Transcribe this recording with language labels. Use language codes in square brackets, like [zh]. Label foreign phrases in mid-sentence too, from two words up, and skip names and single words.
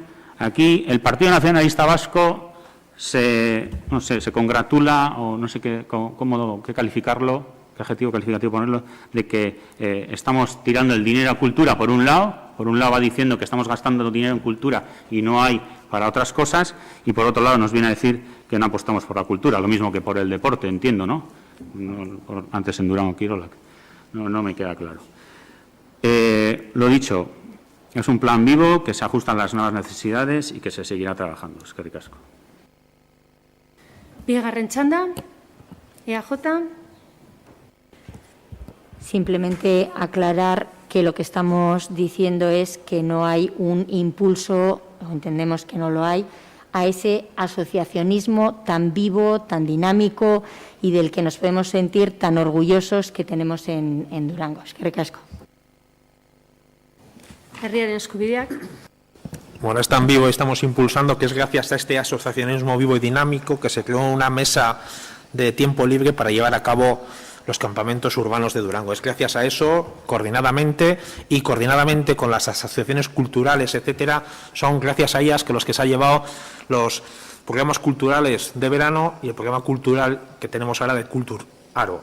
[es] Aquí el Partido Nacionalista Vasco se congratula, o no sé qué calificarlo, qué adjetivo calificativo ponerlo, de que estamos tirando el dinero a cultura por un lado va diciendo que estamos gastando dinero en cultura y no hay para otras cosas, y por otro lado nos viene a decir que no apostamos por la cultura, lo mismo que por el deporte, entiendo, ¿no? Antes en Durango Kirolak. No me queda claro. Lo dicho, es un plan vivo que se ajusta a las nuevas necesidades y que se seguirá trabajando. [eu] Eskerrik asko. Bigarren txanda, EAJ. [es] Simplemente aclarar que lo que estamos diciendo es que no hay un impulso, o entendemos que no lo hay, a ese asociacionismo tan vivo, tan dinámico y del que nos podemos sentir tan orgullosos que tenemos en Durango. [eu] Eskerrik asko. Herriaren eskubideak. [es] Bueno, es tan vivo y estamos impulsando que es gracias a este asociacionismo vivo y dinámico que se creó una mesa de tiempo libre para llevar a cabo los campamentos urbanos de Durango. Es gracias a eso, coordinadamente con las asociaciones culturales, etcétera, son gracias a ellas que los que se han llevado los programas culturales de verano y el programa cultural que tenemos ahora de Cultur Aro.